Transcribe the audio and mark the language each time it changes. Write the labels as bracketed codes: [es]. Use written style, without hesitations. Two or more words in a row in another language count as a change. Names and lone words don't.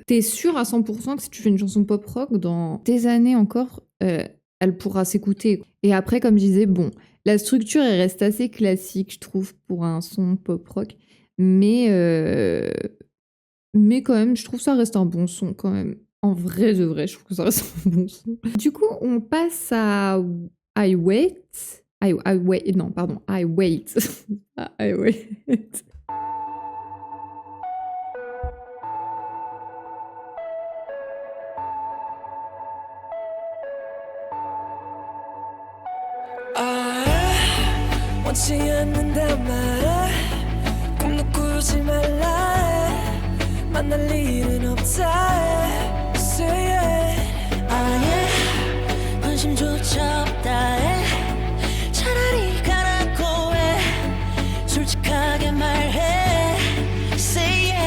[fr] T'es sûr à 100% que si tu fais une chanson pop rock, dans des années encore, elle pourra s'écouter. Et après, comme je disais, bon, la structure, elle reste assez classique, je trouve, pour un son pop rock. Mais quand même, je trouve ça reste un bon son, quand même. En vrai de vrai, je trouve que ça reste un bon son. Du coup, on passe à I Wait. I Wait. Non, pardon. I Wait. I Wait. [ko] 원치 않는단 말야 꿈도 꾸지 말라 만날 일은 없다 [en] Say it [ko] 아예 관심조차 없다 차라리 가라고 해 솔직하게 말해 [en] Say it